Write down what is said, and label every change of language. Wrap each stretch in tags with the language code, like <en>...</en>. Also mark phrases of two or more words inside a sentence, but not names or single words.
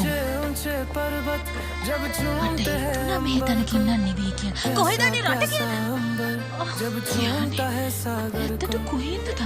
<hi>ऊंचे पर्वत जब</hi> <si>මට</si> <hi>चूमते हैं</hi> <si>හිතුණා මේ තැනකින් නම් නෙවෙයි කියලා. කොහෙද අනේ රට කියලා?</si> <hi>अंबर जब छूता है सागर</hi> <si>ඇත්තට කොහෙන්ද</si>